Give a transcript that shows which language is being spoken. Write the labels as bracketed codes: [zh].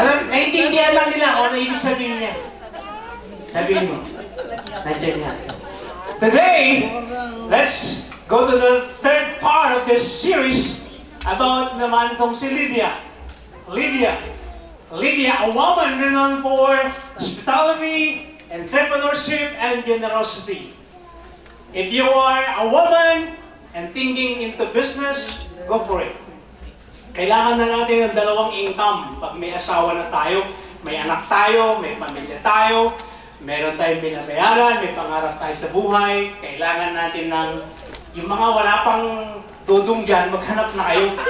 [tl] Naintindihan lang nila kung ano ibig sabihin niya. Sabihin mo. Nandiyan niya. [en] Today, let's go to the third part of this series about naman itong si Lydia. Lydia, a woman renowned for hospitality, entrepreneurship, and generosity. If you are a woman and thinking into business, go for it. [tl] Kailangan na natin ng dalawang income. Pag may asawa na tayo, may anak tayo, may pamilya tayo, meron tayong binabayaran, may pangarap tayo sa buhay, kailangan natin ng yung mga wala pang dudong dyan, maghanap na kayo.